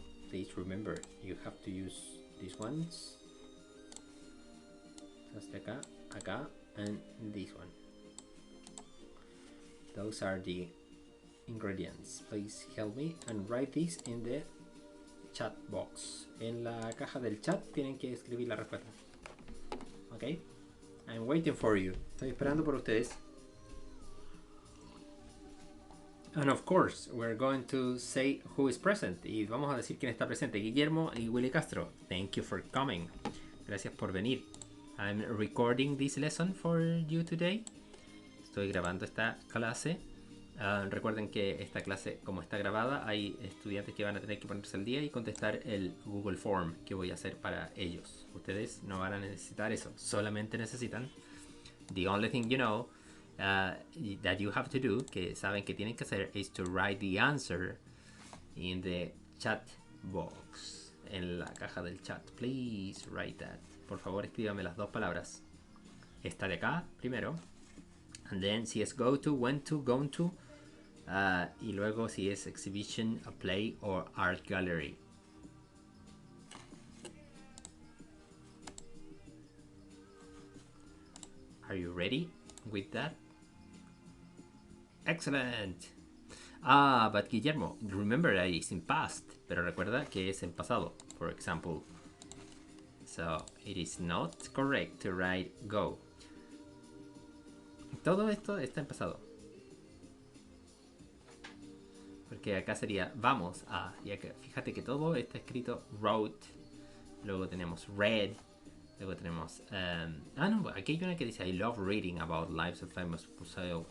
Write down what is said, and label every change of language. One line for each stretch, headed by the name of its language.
English: Please remember, you have to use these ones.
Spanish: Hasta acá, acá,
English: and this one. Those are the ingredients. Please help me and write this in the chat box.
Spanish: En la caja del chat tienen que escribir la respuesta.
English: Okay? I'm waiting for you.
Spanish: Estoy esperando por ustedes.
English: And of course, we're going to say who is present.
Spanish: Y vamos a decir quién está presente. Guillermo y Willy Castro.
English: Thank you for coming.
Spanish: Gracias por venir.
English: I'm recording this lesson for you today.
Spanish: Estoy grabando esta clase. Recuerden que esta clase, como está grabada, hay estudiantes que van a tener que ponerse al día y contestar el Google Form que voy a hacer para ellos. Ustedes no van a necesitar eso. Solamente necesitan
English: the only thing you know that you have to do,
Spanish: que saben que tienen que hacer,
English: is to write the answer in the chat box,
Spanish: en la caja del chat.
English: Please write that.
Spanish: Por favor, escríbame las dos palabras. Esta de acá primero,
English: and then
Spanish: si es go to, went to, gone to, y luego si es exhibition, a play or art gallery.
English: Are you ready with that? Excellent. But Guillermo, remember that it's in past,
Spanish: pero recuerda que es en pasado.
English: For example, so it is not correct to write go.
Spanish: Todo esto está en pasado. Porque acá sería vamos a. Y acá, fíjate que todo está escrito wrote. Luego tenemos read. Luego tenemos. No, aquí hay una que dice
English: I love reading about lives of famous people.